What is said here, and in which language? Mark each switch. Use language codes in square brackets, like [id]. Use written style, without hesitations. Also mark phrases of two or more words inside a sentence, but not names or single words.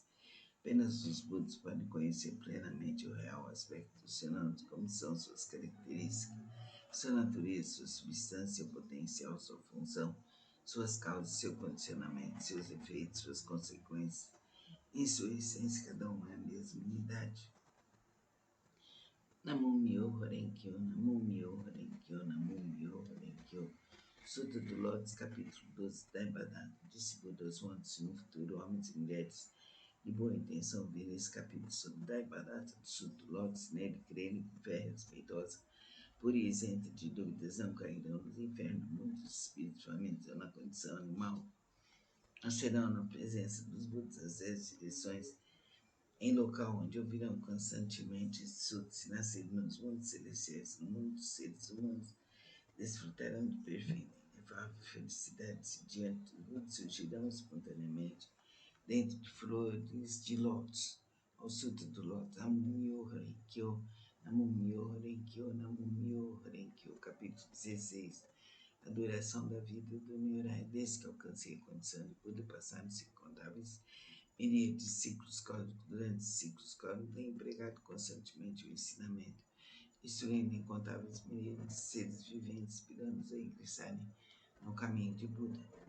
[pt] Apenas os Budas podem conhecer plenamente o real aspecto dos fenômenos, como são suas características, sua natureza, sua substância, seu potencial, sua função, suas causas, seu condicionamento, seus efeitos, suas consequências. Em sua essência, cada um é a mesma unidade. [ja] Namo-myo Renkyo, Namo-myo Renkyo, Namo-myo Renkyo. [pt] Sutra do Lótus, capítulo 12, Daibadata. Disse Buda aos montes: no futuro, homens e mulheres de boa intenção virem esse capítulo sobre Daibadata do Sutra do Lótus, nele crerem com fé respeitosa, pura e isenta de dúvidas, não cairão nos infernos, muitos espíritos famintos na condição animal nascerão na presença dos Budas às 10 direções, em local onde ouvirão constantemente sutras, e nascidos nos mundos celestiais, no mundo dos seres humanos, desfrutarão de perfeita e inefável felicidade diante dos Budas, surgirão espontaneamente dentro de flores de lótus. Ao Sutra do Lótus, [ja] Namo-myo Renkyo, Namo-myo Renkyo, Namo-myo Renkyo, [pt] capítulo 16. A duração da vida do Nyorai, desde que alcancei a condição de Buda, passaram-se incontáveis milhares de ciclos cósmicos. Durante os ciclos cósmicos, tenho empregado constantemente o ensinamento, instruindo incontáveis milhares de seres viventes, inspirando-os a ingressarem no caminho de Buda.